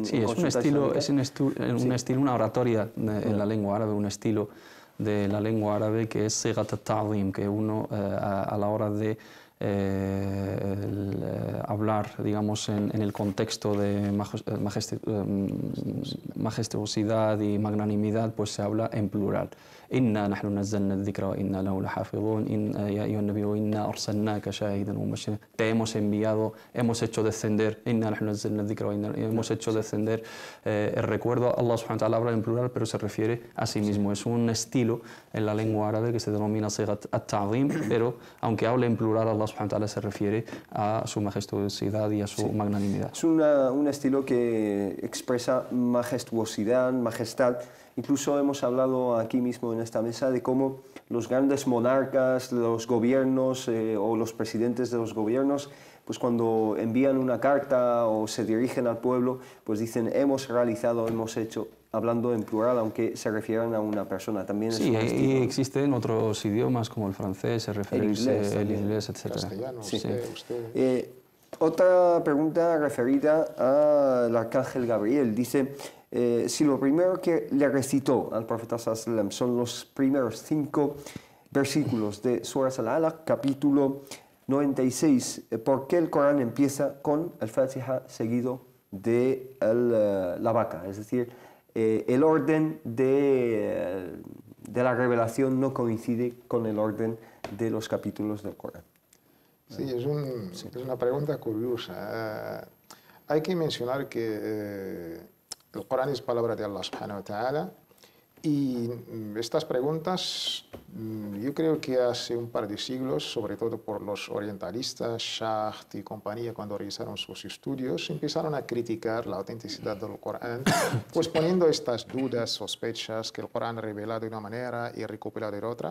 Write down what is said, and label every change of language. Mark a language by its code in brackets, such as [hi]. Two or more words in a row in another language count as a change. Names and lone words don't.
[es] Sí, es un estilo, una oratoria en la lengua árabe, un estilo de la lengua árabe que es [ar] صيغة التعظيم, [es] que uno a la hora de hablar, digamos, en el contexto de majestuosidad y magnanimidad, pues se habla en plural. [ar] إنا نحن نزلنا الذكر وإنا له لحافظون يا أيها النبي إنا أرسلناك شاهدا ومبشرا. [es] Te hemos enviado, hemos hecho descender, [ar] إنا نحن نزلنا الذكر وإنا, [es] hemos hecho descender el recuerdo. Allah [ar] سبحانه وتعالى [es] habla en plural, pero se refiere a sí mismo. Es un estilo en la lengua árabe que se denomina [ar] صيغة التعظيم, [es] pero aunque hable en plural, Allah [ar] سبحانه وتعالى [es] se refiere a su majestuosidad y a su magnanimidad. Es un estilo que expresa majestuosidad, majestad. Incluso hemos hablado aquí mismo en esta mesa de cómo los grandes monarcas, los gobiernos o los presidentes de los gobiernos, pues cuando envían una carta o se dirigen al pueblo, pues dicen hemos realizado, hemos hecho, hablando en plural, aunque se refieran a una persona. También sí, y existen otros idiomas como el francés, el inglés, etc. Castellano, sí. usted. Otra pregunta referida al arcángel Gabriel. Dice, si lo primero que le recitó al profeta [ar] صلى الله عليه وسلم [es] son los primeros 5 versículos de Surah Al-Alaq, capítulo 96, ¿por qué el Corán empieza con el Fatiha seguido de la vaca? Es decir, el orden de la revelación no coincide con el orden de los capítulos del Corán. Sí, es una pregunta curiosa. Hay que mencionar que el Corán es palabra de Allah [ar] سبحانه وتعالى [es] y estas preguntas yo creo que hace un par de siglos, sobre todo por los orientalistas, Schacht y compañía, cuando realizaron sus estudios, empezaron a criticar la autenticidad del Corán, pues poniendo estas dudas, sospechas, que el Corán revela de una manera y recopila de otra.